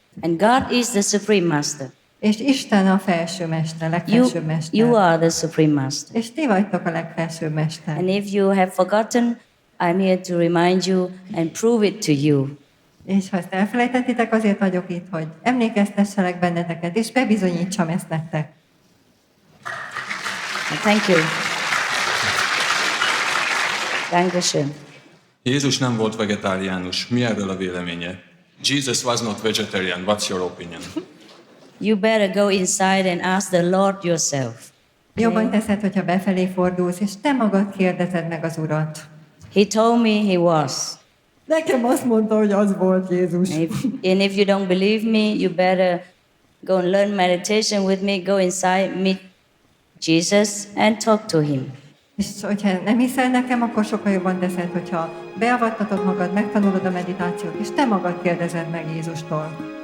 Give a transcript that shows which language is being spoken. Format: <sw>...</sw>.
<en>And God is the supreme master.</en> <hu>És Isten a felső mester, legfelsőbb mester.</hu> <en>You are the supreme master.</en> <hu>És ti vagytok a legfelsőbb mester.</hu> <en>And if you have forgotten, I'm here to remind you and prove it to you.</en> <hu>És ha ezt elfelejtettétek, azért vagyok itt, hogy emlékeztesselek benneteket, és bebizonyítsam ezt nektek.</hu> <en>Thank you.</en> <de>Dankeschön.</de> <hu>Jézus nem volt vegetáriánus. Mi erről a véleménye?</hu> <en>Jesus was not vegetarian. What's your opinion? You better go inside and ask the Lord yourself.</en> <hu>Jobban teszed, hogyha befelé fordulsz, és te magad kérdezed meg az Urat.</hu> <en>He told me he was.</en> <hu>Nekem azt mondta, hogy az volt Jézus.</hu> <en>And if you don't believe me, you better go and learn meditation with me, go inside, meet Jesus and talk to him.</en> <hu>És hogyha nem hiszel nekem, akkor sokkal jobban teszed, hogyha beavattatod magad, megtanulod a meditációt, és te magad kérdezed meg Jézustól.</hu>